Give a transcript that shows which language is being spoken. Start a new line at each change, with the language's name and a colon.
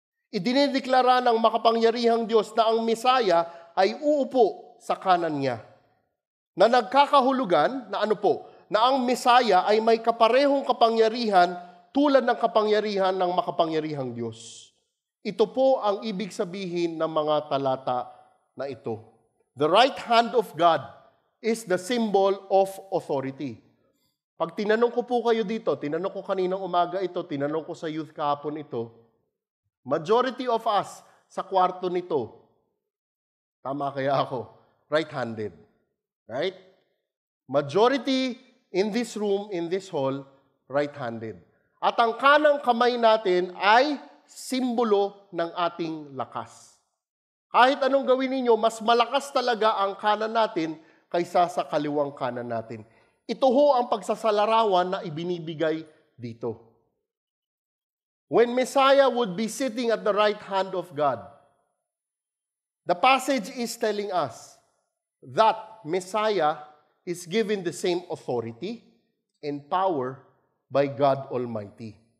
Filipino: Idinideklara ng makapangyarihang Diyos na ang Messiah ay uupo sa kanan niya. Na nagkakahulugan na ano po, na ang Messiah ay may kaparehong kapangyarihan tulad ng kapangyarihan ng makapangyarihang Diyos. Ito po ang ibig sabihin ng mga talata na ito.
English: The right hand of God is the symbol of authority.
Filipino: Pag tinanong ko po kayo dito, tinanong ko kaninang umaga ito, tinanong ko sa youth kahapon ito,
English: majority of us
Filipino: sa kwarto nito, tama kaya ako,
English: right-handed. Right? Majority in this room, in this hall, right-handed.
Filipino: At ang kanang kamay natin ay simbolo ng ating lakas. Kahit anong gawin ninyo, mas malakas talaga ang kanan natin kaysa sa kaliwang kanan natin. Ito ho ang pagsasalarawan na ibinibigay dito.
English: When Messiah would be sitting at the right hand of God, the passage is telling us that Messiah is given the same authority and power by God Almighty.